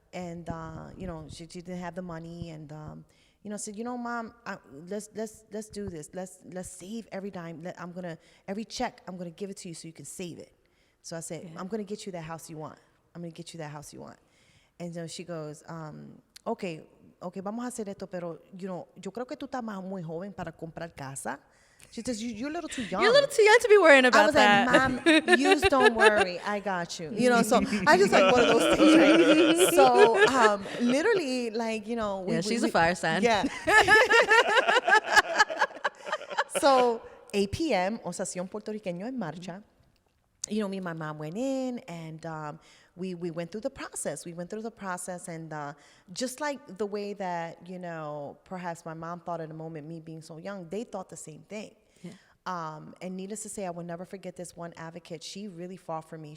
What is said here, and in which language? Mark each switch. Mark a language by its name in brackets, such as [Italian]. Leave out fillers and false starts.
[English] And she didn't have the money, and said, Mom, let's do this. Let's save every dime. Every check, I'm gonna give it to you so you can save it. So I said, I'm gonna get you that house you want. And so she goes, okay, [Spanish] vamos a hacer esto, pero yo creo que tú estás muy joven para comprar casa. [English] She says, you're a little too young. You're a little too young to be worrying about that. I was like, Mom, you don't worry. I got you. So I just like one of those things, right? So literally, she's a fire sign. Yeah. So 8 p.m., Osación Puertorriqueño en Marcha. Me and my mom went in, and we went through the process. And just like the way that, perhaps my mom thought at the moment, me being so young, they thought the same thing. Yeah. And needless to say, I will never forget this one advocate. She really fought for me.